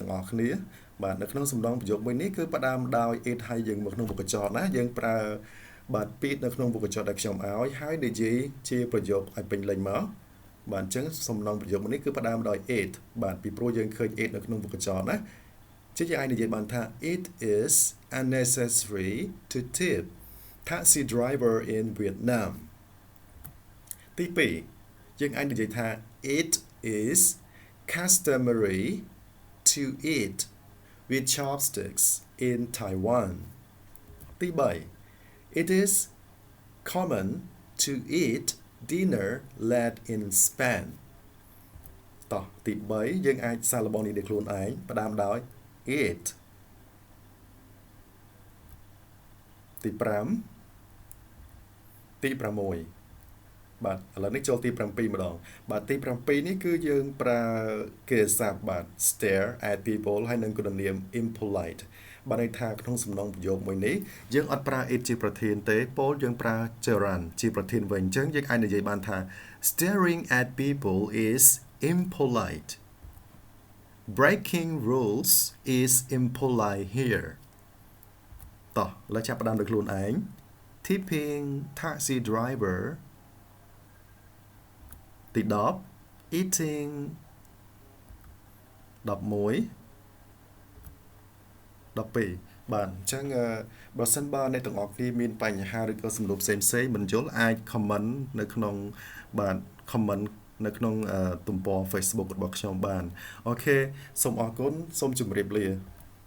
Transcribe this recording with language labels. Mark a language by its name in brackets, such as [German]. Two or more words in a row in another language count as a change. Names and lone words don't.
[Khmer] ទាំងអស់គ្នាបាទនៅក្នុងសំណុំប្រយោគមួយនេះគឺផ្ដើមដោយ it ហើយយើងមកក្នុងវគ្គចតណាយើងប្រើបាទពីនៅក្នុងវគ្គចតដែល ខ្ញុំឲ្យហើយនិយាយជាប្រយោគឲ្យពេញលេញមកបាទអញ្ចឹងសំណុំប្រយោគមួយនេះគឺផ្ដើមដោយ it បាទពីព្រោះយើងឃើញ it នៅក្នុងវគ្គចតណាជាយើងអាចនិយាយបានថា it [English] is unnecessary to tip taxi driver in Vietnam [Khmer] ទី2យើងអាចនិយា [English] យថា it is customary to eat with chopsticks in Taiwan ទី3 it is common to eat dinner late in Spain [Khmer] តោះទី3យើងអាចសាកល្បងនេះដោយខ្លួនឯងផ្ដើមដោយ [English] it ទី [Khmer] 5ទី6បាទឥឡូវនេះចូលទី7ម្ដងបាទទី7នេះគឺយើងប្រើគេស័ព្ទបាទ [English] stare at people [Khmer] ហើយនឹងគុណនាម impolite បាទន័យថាក្នុងសំណុំប្រយោគមួយនេះយើងអត់ប្រើ it ជាប្រធានទេពោលយើងប្រើ gerund ជាប្រធានវិញអញ្ចឹងយើងអាចនិយាយបានថា [English] staring at people is impolite breaking rules is impolite here [Khmer] តោះឥឡូវចាប់ផ្ដើមដោយខ្លួនឯង [English] tipping taxi driver [Khmer] ទី10 eating 11 12បាទអញ្ចឹងបើសិនបើអ្នកទាំងអស់គ្នាមានបញ្ហាឬក៏សំណួរផ្សេងៗមិនយល់អាច comment នៅក្នុងបាទ comment នៅក្នុងទំព័រ Facebook របស់ខ្ញុំបានអូខេសូមអរគុណសូមជម្រាបលា